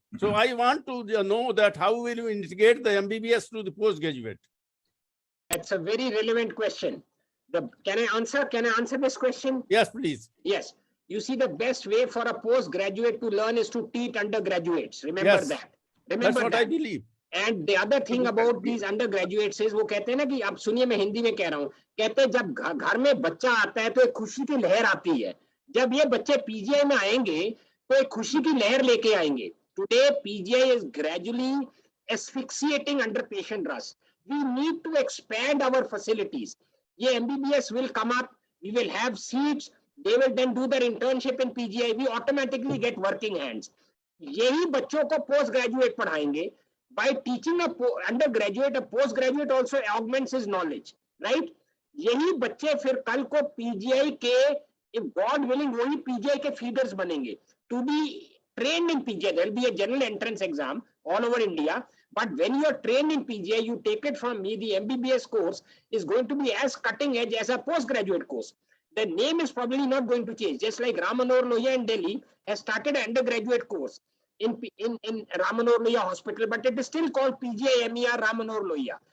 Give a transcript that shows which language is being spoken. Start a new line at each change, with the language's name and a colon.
English: So I want to know that how will you integrate the MBBS to the postgraduate? That's a very relevant question. Can I answer this question? Yes, please. Yes. You see, the best way for a postgraduate to learn is to teach undergraduates. Remember that. Remember that's what I believe. And the other thing about these undergraduates is
Hindi: वो कहते हैं ना कि आप सुनिए, मैं हिंदी में कह रहा हूँ, कहते हैं जब घर में बच्चा आता है तो एक खुशी की लहर आती है. जब ये बच्चे पीजीआई में आएंगे तो एक खुशी की लहर लेके आएंगे.
English: Today PGI is gradually asphyxiating under patient rush. We need to expand our facilities. ये MBBS will come up. We will have seats. They will then do their internship in PGI. We automatically get working hands.
Hindi: यही बच्चों को post graduate पढ़ाएंगे.
English: By teaching a undergraduate, a postgraduate also augments his knowledge, right?
Hindi: यही बच्चे फिर कल को PGI के,
English: if God willing,
Hindi: वही PGI के feeders बनेंगे.
English: To be trained in PGI, there will be a general entrance exam all over India. But when you are trained in PGI, you take it from me, the MBBS course is going to be as cutting edge as a postgraduate course. The name is probably not going to change. Just like Ram Manohar Lohia in Delhi has started an undergraduate course in Ram Manohar Lohia Hospital, but it is still called PGIMER Ram Manohar Lohia.